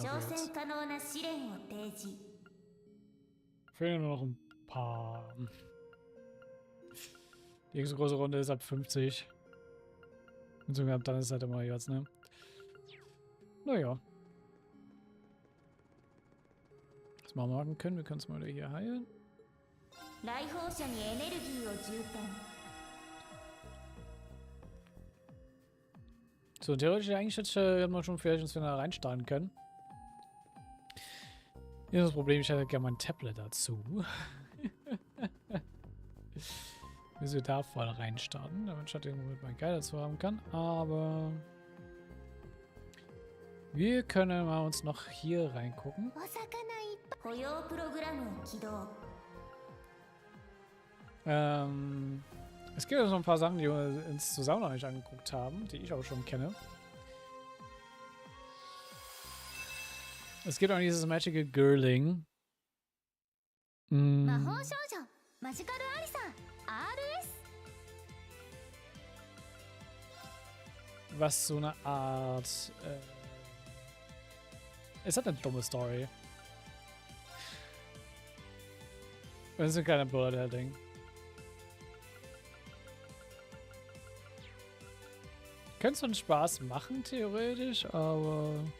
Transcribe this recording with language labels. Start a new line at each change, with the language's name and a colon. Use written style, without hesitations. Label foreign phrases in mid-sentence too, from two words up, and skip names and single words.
Japanese: 挑
German: Upgrades.
Japanese: 戦可能な試練を提示
German: Fehlen nur noch ein paar. Die nächste große Runde ist ab 50. Und sogar ab dann ist halt immer jetzt, ne? Naja. Was wir machen können, wir können es mal wieder hier heilen.
Japanese: 来訪者にエネルギーを充填
German: So, theoretisch eigentlich hätten wir schon vielleicht uns wieder reinstarten können. Hier ist das Problem, ich hätte gerne mein Tablet dazu. Bis wir da voll reinstarten, damit ich irgendwo mit meinem Guide dazu haben kann. Aber wir können mal uns noch hier reingucken.
Japanese: お魚いっぱい保養プログラムを起動
German: Es gibt ja so ein paar Sachen, die wir uns zusammen noch nicht angeguckt haben, die ich auch schon kenne. Es gibt auch dieses Magical Girling.
Japanese: 魔法少女マジカルアリサ RS
German: Was so eine Art... es hat eine dumme Story. Das ist ein kleiner Bullet-Ding. Könnte so einen Spaß machen, theoretisch, aber...